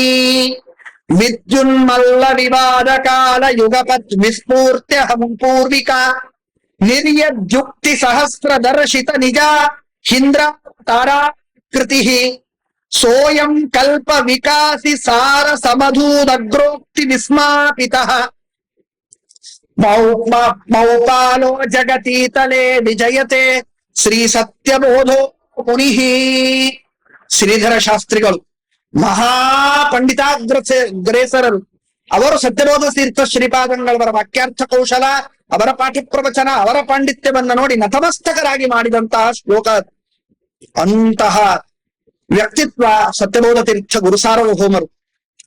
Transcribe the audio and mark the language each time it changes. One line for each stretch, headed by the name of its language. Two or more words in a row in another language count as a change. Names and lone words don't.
Sanskrit: ವಿದ್ಯುನ್ಮಲ್ಲ ವಿವಾದ ಕಾಲ ಯುಗಪತ್ ವಿಸ್ಫೂರ್ತ್ಯಹಂ ಪೂರ್ವಿಕಾ ನಿರ್ಯದ್ಯುಕ್ತಿ ಸಹಸ್ರ ದರ್ಶಿತ ನಿಜ ಹಿಂದ್ರ ತಾರಾಕೃತಿ ಸೋಯಂ ಕಲ್ಪ ವಿಕಾಸಿ ಸಾರ ಸಮಧೂದಗ್ರೋಕ್ತಿ ವಿಸ್ಮಾಪಿತಃ ಮೌಪಾಲೋ ಜಗತೀತಲೆ ವಿಜಯತೆ ಶ್ರೀ ಸತ್ಯಬೋಧೋ ಮುನಿಃ.
Kannada: ಶ್ರೀಧರ ಶಾಸ್ತ್ರಿಗಳು ಮಹಾಪಂಡಿತಾಗ್ರೇಸರರು. ಅವರು ಸತ್ಯಬೋಧ ತೀರ್ಥ ಶ್ರೀಪಾದಂಗಳವರ ವಾಕ್ಯಾರ್ಥ ಕೌಶಲ, ಅವರ ಪಾಠ ಪ್ರವಚನ, ಅವರ ಪಾಂಡಿತ್ಯವನ್ನ ನೋಡಿ ನತಮಸ್ತಕರಾಗಿ ಮಾಡಿದಂತಹ ಶ್ಲೋಕ. ಅಂತಹ ವ್ಯಕ್ತಿತ್ವ ಸತ್ಯಬೋಧ ತೀರ್ಥ ಗುರು ಸಾರ್ವಭೌಮರು.